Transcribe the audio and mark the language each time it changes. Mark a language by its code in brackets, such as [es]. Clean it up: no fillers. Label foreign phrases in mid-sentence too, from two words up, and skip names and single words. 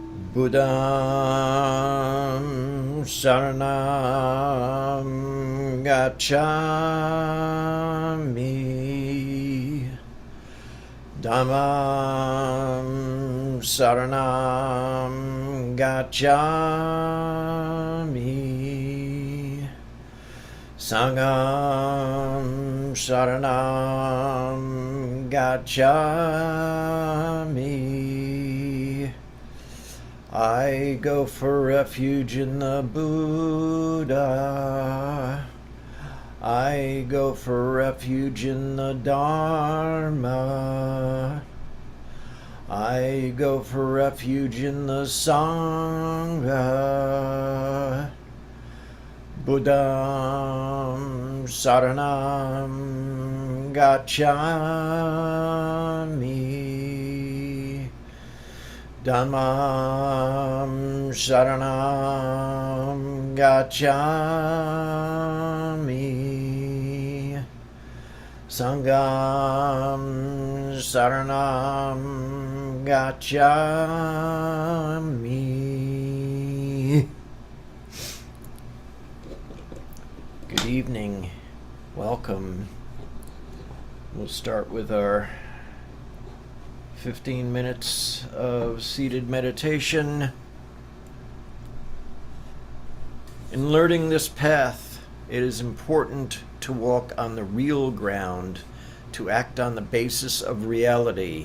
[pi] Buddham Saranam Gacchami Dhammam Saranam Gacchami Sangham Saranam Gacchami. [en] I go for refuge in the Buddha. I go for refuge in the Dharma. I go for refuge in the Sangha. [pi] Buddham Saranam Gacchami Dhammam Saranam Gacchami Sangham Saranam Gacchami. [en] Good evening. Welcome. We'll start with our 15 minutes of seated meditation. In learning this path, it is important to walk on the real ground, to act on the basis of reality.